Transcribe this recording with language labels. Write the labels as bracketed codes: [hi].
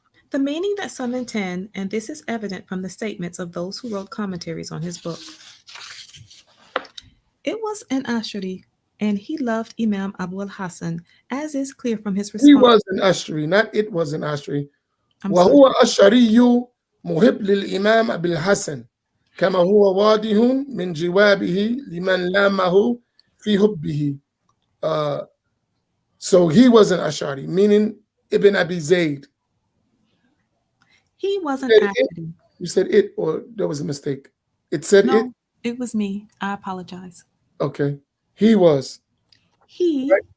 [en] The meaning that some intend, and this is evident from the statements of those who wrote commentaries on his book. It was an Ashari, and he loved Imam Abu al-Hasan, as is clear from his response. He was an Ashari, not it was an Ashari. I'm sorry. [ar] وهو أشعري محب للإمام أبي الحسن كما هو واضح من جوابه لمن لامه في حبه. [en] So he was an Ash'ari, meaning Ibn Abi Zayd. He wasn't You said Ashari. You said it, or there was a mistake? It said it? No, it was me. I apologize. Okay. He was. He Right.